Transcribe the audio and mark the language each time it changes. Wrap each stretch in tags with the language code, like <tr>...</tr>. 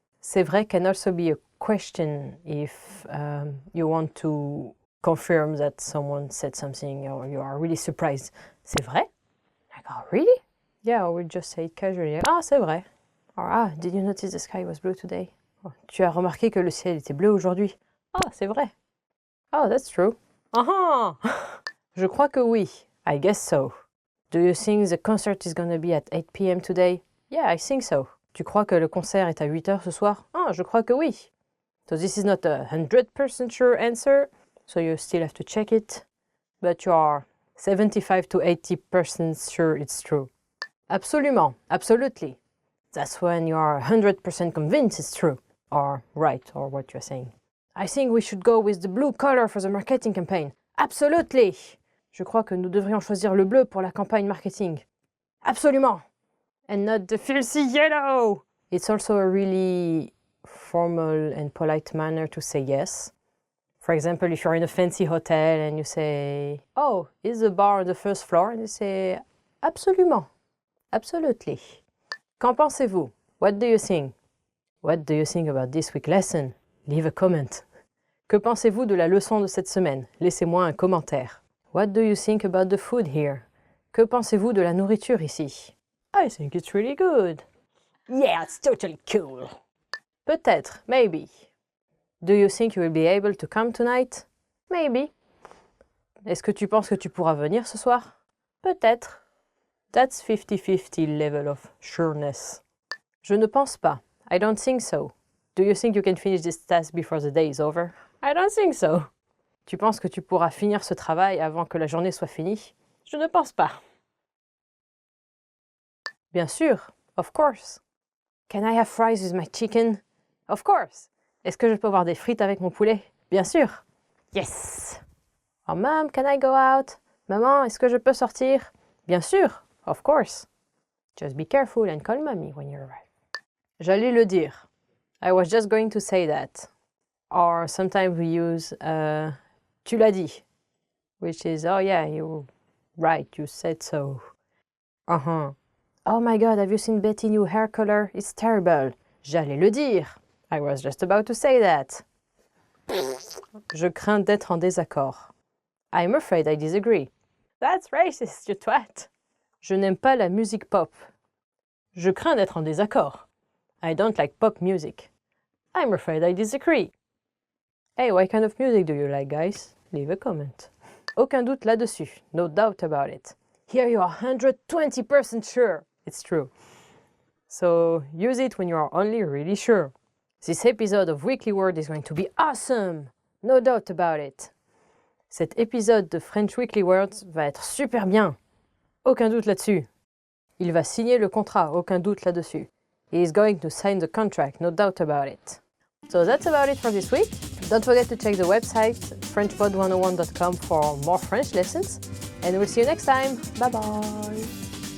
<en>C'est vrai can also be a question if you want to confirm that someone said something or you are really surprised.</en> <fr>C'est vrai?</fr> <en>Like, oh, really? Yeah, or we just say it casually.</en> <fr>Ah, c'est vrai.</fr> <en>Or, ah, did you notice the sky was blue today?</en> <fr>Oh, tu as remarqué que le ciel était bleu aujourd'hui? Ah, c'est vrai.</fr> <en>Oh, that's true.</en> <fr>Ah Je crois que oui.</fr> <en>I guess so. Do you think the concert is gonna be at 8 p.m. today? Yeah, I think so.</en> <fr>Tu crois que le concert est à 8 heures ce soir? Ah, je crois que oui.</fr> <en>So this is not a 100% sure answer, so you still have to check it, but you are 75 to 80% sure it's true. Absolument, absolutely. That's when you are 100% convinced it's true, or right, or what you're saying. I think we should go with the blue color for the marketing campaign. Absolutely.</en> <fr>Je crois que nous devrions choisir le bleu pour la campagne marketing. Absolument.</fr> <en>And not the filthy yellow. It's also a really formal and polite manner to say yes. For example, if you're in a fancy hotel and you say, oh, is the bar on the first floor? And you say, absolument. Absolutely.</en> <fr>Qu'en pensez-vous?</fr> <en>What do you think? What do you think about this week's lesson? Leave a comment.</en> <fr>Que pensez-vous de la leçon de cette semaine? Laissez-moi un commentaire.</fr> <en>What do you think about the food here?</en> <fr>Que pensez-vous de la nourriture ici?</fr> <en>I think it's really good. Yeah, it's totally cool.</en> <fr>Peut-être,</fr> <en>maybe. Do you think you will be able to come tonight? Maybe.</en> <fr>Est-ce que tu penses que tu pourras venir ce soir? Peut-être.</fr> <en>That's 50-50 level of sureness.</en> <fr>Je ne pense pas.</fr> <en>I don't think so. Do you think you can finish this task before the day is over? I don't think so.</en> <fr>Tu penses que tu pourras finir ce travail avant que la journée soit finie? Je ne pense pas. Bien sûr.</fr> <en>Of course. Can I have fries with my chicken? Of course.</en> <fr>Est-ce que je peux avoir des frites avec mon poulet? Bien sûr. Yes.</fr> <en>Oh, Mom, can I go out?</en> <fr>Maman, est-ce que je peux sortir? Bien sûr.</fr> <en>Of course. Just be careful and call mommy when you arrive.</en> <fr>J'allais le dire.</fr> <en>I was just going to say that. Or sometimes we use</en> <fr>tu l'as dit,</fr> <en>which is, oh yeah, you're right, you said so. Uh-huh. Oh my God, have you seen Betty's new hair color? It's terrible.</en> <fr>J'allais le dire.</fr> <en>I was just about to say that.</en> <fr>Je crains d'être en désaccord.</fr> <en>I'm afraid I disagree. That's racist, you twat.</en> <fr>Je n'aime pas la musique pop. Je crains d'être en désaccord.</fr> <en>I don't like pop music. I'm afraid I disagree. Hey, what kind of music do you like, guys? Leave a comment.</en> <fr>Aucun doute là-dessus.</fr> <en>No doubt about it. Here you are 120% sure. It's true. So use it when you are only really sure. This episode of Weekly Word is going to be awesome. No doubt about it.</en> <fr>Cet épisode de French Weekly Words va être super bien. Aucun doute là-dessus. Il va signer le contrat. Aucun doute là-dessus.</fr> <en>He is going to sign the contract. No doubt about it. So that's about it for this week. Don't forget to check the website frenchpod101.com for more French lessons. And we'll see you next time. Bye-bye.</en>